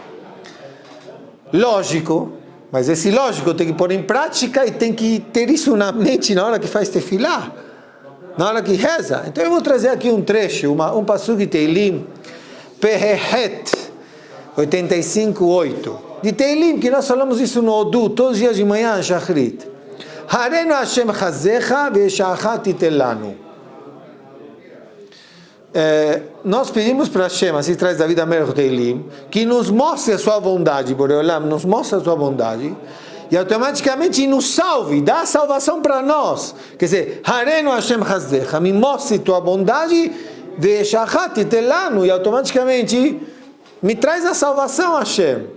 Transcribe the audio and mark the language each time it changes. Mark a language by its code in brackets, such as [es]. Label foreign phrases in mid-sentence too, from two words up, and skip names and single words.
[pt] Lógico, mas esse lógico tem que pôr em prática e tem que ter isso na mente na hora que faz tefilá, na hora que reza. Então eu vou trazer aqui um trecho, um pasuk de Teilim, Pehehet 85:8. De Teilim, que nós falamos isso no Odu, todos os dias de manhã, Shachrit. [he] הראנו ה' חסדך וישעך תתן לנו. [pt] Nós pedimos para Hashem, assim traz David Amelech Teilim, que nos mostre a sua bondade, Boreolam, nos mostre a sua bondade, e automaticamente nos salve, dá a salvação para nós. Quer dizer, [he] הראנו ה' חסדך, [pt] me mostre tua bondade, [he] וישעך תתן לנו, [pt] e automaticamente me traz a salvação, Hashem.